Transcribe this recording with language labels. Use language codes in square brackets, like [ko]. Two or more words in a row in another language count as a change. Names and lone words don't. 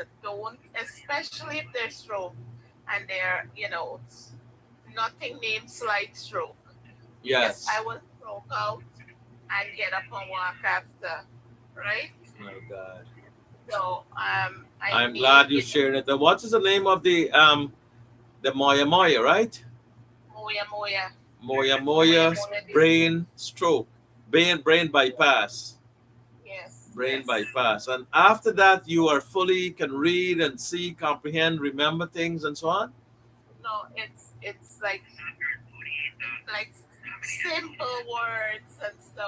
[en] Don't, especially if they're stroke and they're, nothing named slight stroke. Because I Yes. will stroke out and get up and walk after, right? My God. So I I'm need glad you it. shared it. What is the name of the Moya Moya, right? Moya moya, Moya moya Moya moya disease. brain stroke, brain bypass. Yes, Brain yes. bypass. And after that, you are fully can read and see, comprehend, remember things, and so on. No, it's like simple words and stuff.